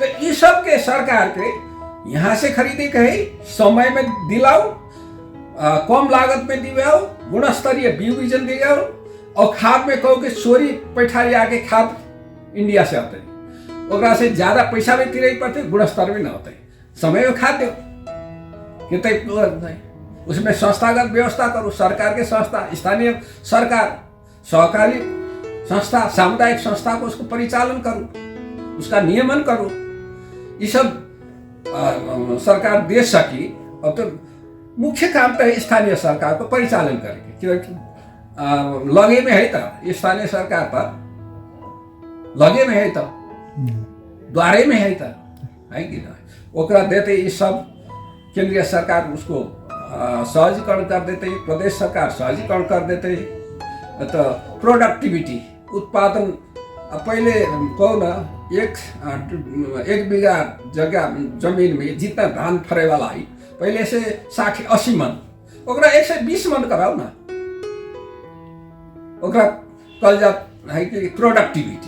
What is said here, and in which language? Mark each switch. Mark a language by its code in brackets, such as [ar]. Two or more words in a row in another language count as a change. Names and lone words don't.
[hi] तो ये सब के सरकार के यहाँ से खरीदे के है, समय में दिलाओ, कम लागत में दिलाओ, गुणस्तरीय बीज बीजन दिलाओ, और खाद में कहो कि चोरी पैठारी आके खाद इंडिया से आते ओकरा से ज्यादा पैसा में तिरे पड़ते, गुणस्तर में न होते, समय में खाद दो कितने, उसमें संस्थागत व्यवस्था करो, सरकार के संस्था, स्थानीय सरकार, सहकारी संस्था, सामुदायिक संस्था को उसको परिचालन करो, उसका नियमन करो। ये सब सरकार दे सकी। अब तो मुख्य काम तो है स्थानीय सरकार को परिचालन करेंगे, क्योंकि लगे में है तो स्थानीय सरकार पर लगे में है तो द्वारे में है तो है कि ना, ओकरा देते ये सब केंद्रीय सरकार उसको सहजीकरण कर देते, प्रदेश सरकार सहजीकरण कर देते। तो प्रोडक्टिविटी उत्पादन पहले कहो ना, एक बीघा जगह जमीन में जितना धान फरे वाला है पहले से 60-80 मन, ओकरा 120 मन कराओ ना, ओकरा कल जात है कि प्रोडक्टिविटी।